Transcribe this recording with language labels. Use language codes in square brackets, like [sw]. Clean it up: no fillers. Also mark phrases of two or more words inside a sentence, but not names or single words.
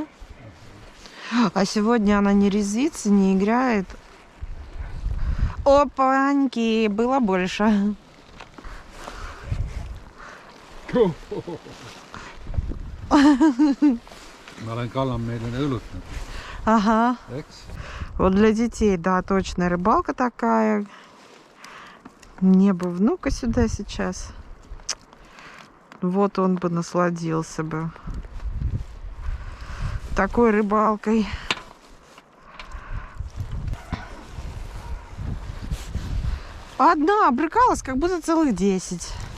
[ru] А сегодня она не резвится, не играет. Опаньки, было больше. [et] Ma olen kallan meile õlutanud, [ru] Ага. [et] eks? [ru] Вот для детей, да, точно, рыбалка такая. Мне бы внука сюда сейчас. Вот он бы насладился бы такой рыбалкой. Одна обрыкалась, как будто целых 10.